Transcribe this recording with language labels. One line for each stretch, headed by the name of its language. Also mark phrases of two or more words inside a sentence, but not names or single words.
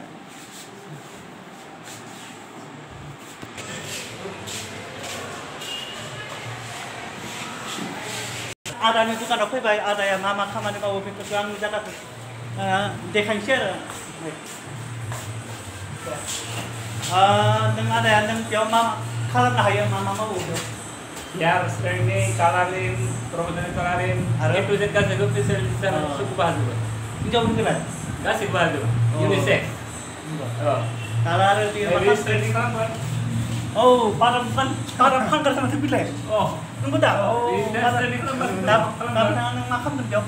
Bodo: आदानि दुकानाव फैबाय आदाया मा खामानि मावो बेफोरखौ आं जायगाखौ देखायनोसै आरो नों आदाया नों बेयाव मा खालामनो हायो मा मावो बेयाव
English: Hair straightening, coloring, professional coloring, A to Z
Bodo: गासैबो फेसियेल सबखौबो हाजोबो हिन्जावफोरनिखौलाय गासैबो हाजोबो युनिसेक्स दाला आरो
English: hair straightening
Bodo: खालामगोन बादाम फानग्रा माथो बिलाय नंगौ दा
English: hair straightening
Bodo: खालामगोन दा नों मा खालामगोन बेयाव